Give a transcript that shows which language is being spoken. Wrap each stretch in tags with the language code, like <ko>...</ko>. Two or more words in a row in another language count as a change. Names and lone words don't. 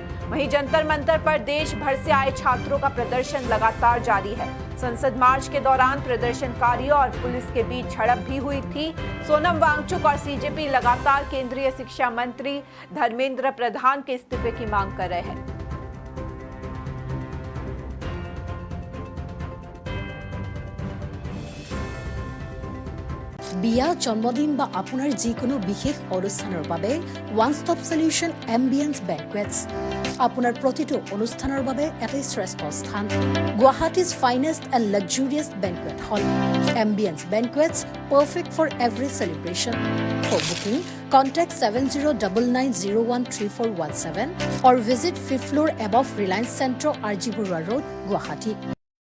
<hi>वहीं जंतर मंतर पर देश भर से आए छात्रों का प्रदर्शन लगातार जारी है। संसद मार्च के दौरान प्रदर्शनकारियों और पुलिस के बीच झड़प भी हुई थी। सोनम वांगचुक और सीजेपी लगातार केंद्रीय शिक्षा मंत्री धर्मेंद्र प्रधान के इस्तीफे की मांग कर रहे हैं।</hi> <as>বিয়া জন্মদিন বা আপোনাৰ যিকোনো বিশেষ অনুষ্ঠানৰ বাবে</as> <en>One stop solution</en> <as>এম্বিয়েন্স বেংকুৱেটছ আপোনাৰ প্ৰতিটো অনুষ্ঠানৰ বাবে এটা শ্ৰেষ্ঠ স্থান</as> <en>Guwahati's finest and luxurious banquet hall Ambience Banquets perfect for every celebration for booking contact 7099013417 or visit 5th floor above Reliance Centro RG Burwa Road Guwahati</en>